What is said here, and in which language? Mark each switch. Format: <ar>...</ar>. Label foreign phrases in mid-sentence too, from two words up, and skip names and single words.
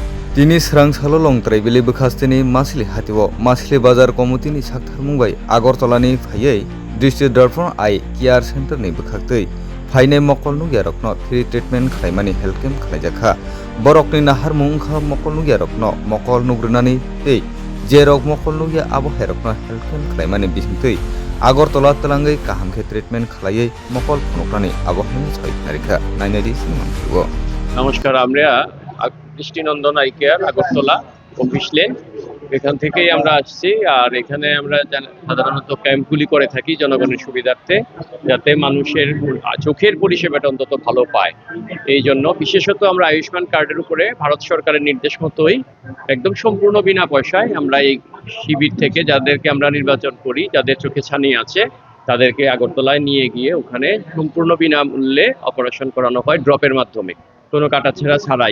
<trp>Tini serang salo long trai bili bekhastini masli hatiwo masli bazar komutini sakthar mungbai Agartala-ni phaiye District Darpon Eye Care Center ni bekhaktei phaine mokol nugiarokno</trp> <en>free treatment</en> <trp>khlaimani</trp> <en>health camp</en> <trp>khlaijakha borokni nahar mungkha mokol nugiarokno mokol nugrunani tei je rok mokol nugia abo herokno</trp> <en>health camp</en> <trp>khlaimani bisingtei Agartala talangai kaham khe treatment khlaiye mokol phunokrani abo hini choi narikha nainari sinmantigo</trp> <bn>নমস্কার, আমরা দৃষ্টিনন্দন আই কেয়ার আগরতলা অফিস লেন এখান থেকেই আমরা আসছি। আর এখানে আমরা সাধারণত ক্যাম্পগুলি করে থাকি জনগণের সুবিধার্থে, যাতে মানুষের চোখের পরিষেবাটা অন্তত ভালো পায়। এই জন্য বিশেষত আমরা আয়ুষ্মান কার্ডের উপরে ভারত সরকারের নির্দেশ মতোই একদম সম্পূর্ণ বিনা পয়সায় আমরা এই শিবির থেকে যাদেরকে আমরা নির্বাচন করি, যাদের চোখে ছানি আছে, তাদেরকে আগরতলায় নিয়ে গিয়ে ওখানে সম্পূর্ণ বিনামূল্যে অপারেশন করানো হয় ড্রপের মাধ্যমে, কোনো কাটাছেঁড়া ছাড়াই।</bn>